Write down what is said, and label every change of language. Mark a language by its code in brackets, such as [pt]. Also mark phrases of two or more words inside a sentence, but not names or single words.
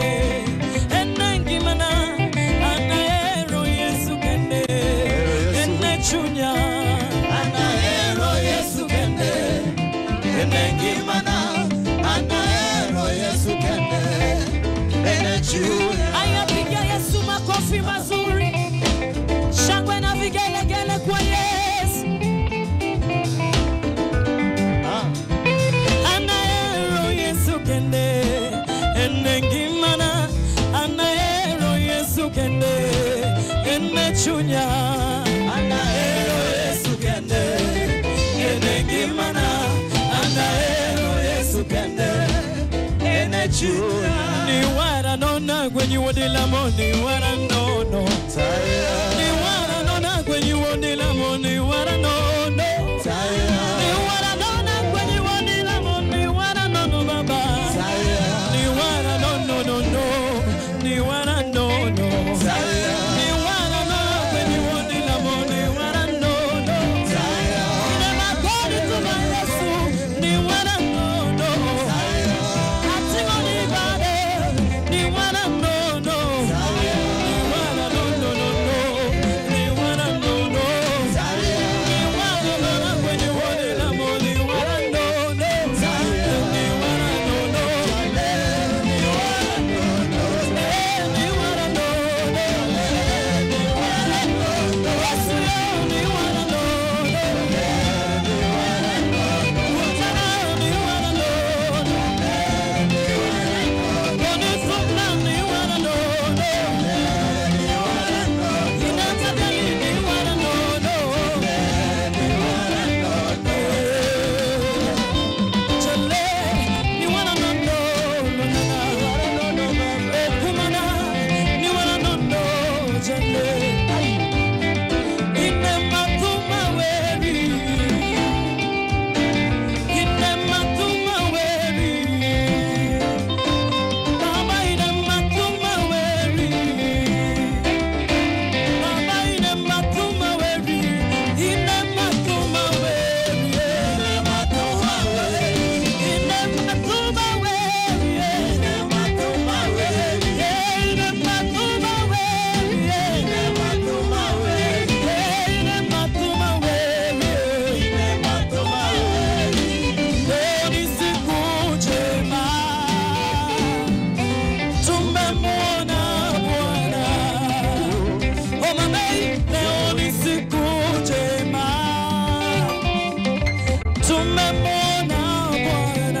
[luo] Enengi mana anaero Yesu kende. Ene chunya anaero Yesu kende. Enengi mana anaero Yesu kende. Ene chunya. [sw] Ayapiga Yesu makofi mazuri. Shangwe na vigelegele kwa Yesu. [luo] Anaero Yesu kende. Enengi mana anaero Yesu kende. Ene chunya anaero Yesu kende. Enengi mana anaero Yesu kende. Ene chunya. Ni wara nona [en] when you want the money, [luo] wara no no. Ni wara nona [en] when you want the money, [luo] wara no no. Ni wara nona [en] when you want the money, [luo] wara no no baba. Ni wara no no no no. Ni wara no no. Ni wara nona [en] when you want the money, [luo] wara no no. Ni ma godi to my Yesu, ni wara no no. Atingo ni bade, ni wara no no. Ni wara no no no no. Ni wara no no. Ni wara nona [en] when you want the money, [luo] wara no no. Ni wara no no. Ni wara no no. Ni wara no no. Ni wara no no. Yesu yo, ni wara no no. Ni wara no no. Utana, ni wara no no. Ni wara no no. Boni fukna, ni wara no no. Ni wara no no. Inatabeli, ni wara no no. Ni wara no no. Chale, ni wara no no. Kumana, ni wara no no. Chale. Ine matuma weri. Ine matuma weri. Baba ine matuma weri. Baba ine matuma weri. Ine matuma weri. Ine matuma weri. Ine matuma weri. Ine matuma weri. Ine matuma weri. Ine matuma weri. Ine matuma weri. Ine matuma weri. [sw] Leo ni siku njema. Tumemwona Bwana. Homa Bay, leo ni siku njema. Tumemwona Bwana.